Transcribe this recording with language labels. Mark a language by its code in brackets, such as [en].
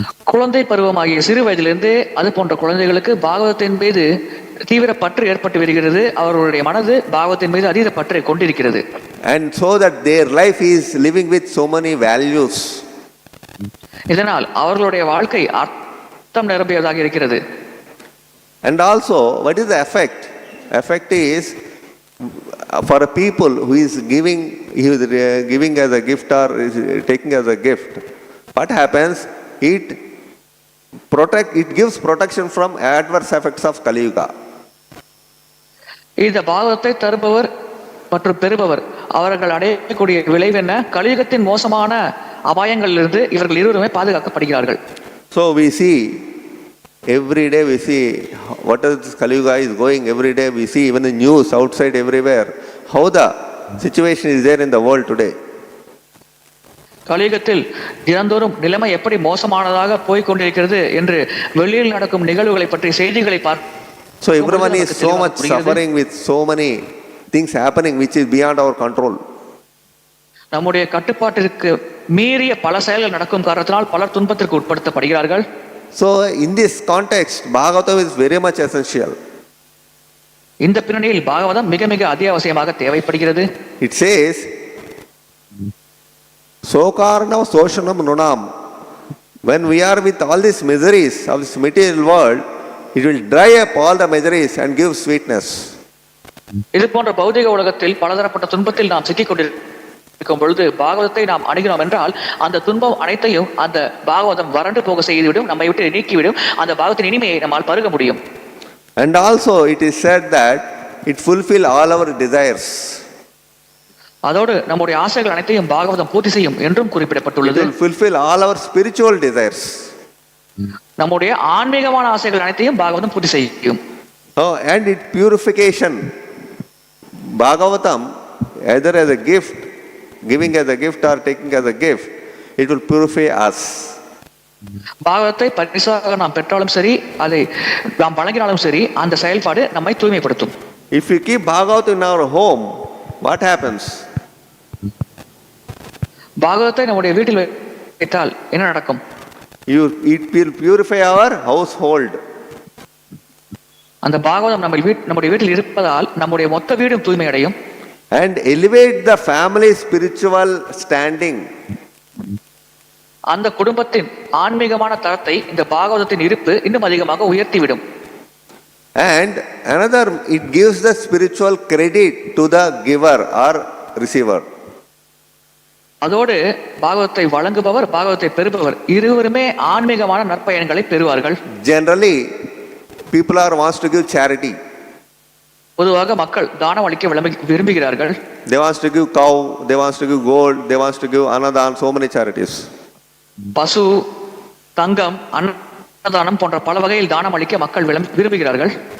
[ta] குழந்தை பருவமாகிய சிறு வயதிலிருந்தே அது போன்ற குழந்தைகளுக்கு பாகவதத்தின் மீது தீவிர பற்று ஏற்பட்டு வருகிறது. அவர்களுடைய மனது பாகவத்தின் மீது அதீத பற்றை கொண்டிருக்கிறது. [en] And so that their life is living with so many values. [ta] இதனால் அவர்களுடைய வாழ்க்கை அர்த்தம் நிரம்பியதாக இருக்கிறது. [en] And also, what is the effect? Effect is for a people who is giving as a gift or is taking as a gift. What happens? It gives protection from adverse effects of Kali Yuga. [ta] இந்த பாகவத்தை தருபவர் மற்றும் பெறுபவர் அவர்கள் அடையக்கூடிய விளைவு என்ன? கலியுகத்தின் மோசமான அபாயங்களிலிருந்து இவர்கள் இருவருமே பாதுகாக்கப்படுகிறார்கள். [en] So we see every day, we see what is Kali Yuga is going. Every day we see even the news outside everywhere how the situation is there in the world today. [ta] கலியுகத்தில் தினந்தோறும் நிலைமை எப்படி மோசமானதாக போய்கொண்டிருக்கிறது என்று வெளியில் நடக்கும் நிகழ்வுகளை பற்றி செய்திகளை பார்க்க. [en] So everyone is so much suffering with so many things happening which is beyond our control. [ta] நம்முடைய கட்டுப்பாட்டிற்கு மீறிய பல செயல்கள் நடக்கும் காரணத்தினால் பலர் துன்பத்திற்கு உட்படுத்தப்படுகிறார்கள். [en] So in this context, Bhagavatam is very much essential. [ta] இந்த பின்னணியில் பாகவதம் மிக மிக அத்தியாவசியமாக தேவைப்படுகிறது. [en] It says, [sa] Sokarna Soshanam Nunam. [en] When we are with all these miseries of this material world, it will dry up all the miseries and give sweetness. [ta] இது போன்ற பௌதிக உலகத்தில் பலதரப்பட்ட துன்பத்தில் நாம் சிக்கிக் கொண்டிருக்கும் பொழுது பாகவதத்தை நாம் அணுகினோம் என்றால் அந்த துன்பம் அனைத்தையும் அந்த பாகவதம் வறண்டு போக செய்துவிடும், நம்மை விட்டு நீக்கிவிடும். அந்த பாகவத்தின் இனிமையை நம்மால் பருக முடியும். [en] And also it is said that it fulfill all our desires. [ta] அதோடு நம்முடைய ஆசைகள் அனைத்தையும் பாகவதம் பூர்த்தி செய்யும் என்றும் [en] It [ta] குறிப்பிடப்பட்டுள்ளது. [en] will fulfill all our spiritual desires. [ta] நம்முடைய ஆன்மீகமான ஆசைகள் அனைத்தையும் பாகவதம் பூர்த்தி செய்யும். [en] Oh, and it purification. Bhagavatam, either as a gift, giving as a gift or taking as a gift, it will purify us. [ta] பாகவத்தை பரிசாக நாம் பெற்றாலும் சரி, அதை நாம் வழங்கினாலும் சரி, அந்த செயல்பாடு நம்மை தூய்மைப்படுத்தும். [en] If we keep Bhagavatam in our home, what happens? [ta] பாகவத்தை நம்முடைய வீட்டில் வைத்தால் என்ன நடக்கும்? [en] It will purify our household. [ta] அந்த பாகவதம் நம்முடைய வீட்டில் இருப்பதால் நம்முடைய மொத்த வீடும் தூய்மை அடையும். [en] And elevate the family spiritual standing. [ta] அந்த குடும்பத்தின் ஆன்மீகமான தரத்தை இந்த பாகவதத்தின் இருப்பு இன்னும் அதிகமாக உயர்த்திவிடும். [en] And another, it gives the spiritual credit to the giver or receiver. [ta] அதோடு பாகவத்தை வழங்குபவர் பாகவத்தை பெறுபவர் இருவருமே ஆன்மீகமான நற்பயன்களை பெறுவார்கள். [en] Generally, people are wants to give charity. [ta] பொதுவாக மக்கள் தானம் அளிக்க விரும்புகிறார்கள். [en] They wants to give cow, they wants to give gold, they wants to give anothan, so many charities. [ta] பசு, தங்கம், அன்னதானம் போன்ற பல வகையில் தானம் அளிக்க மக்கள் விரும்புகிறார்கள்.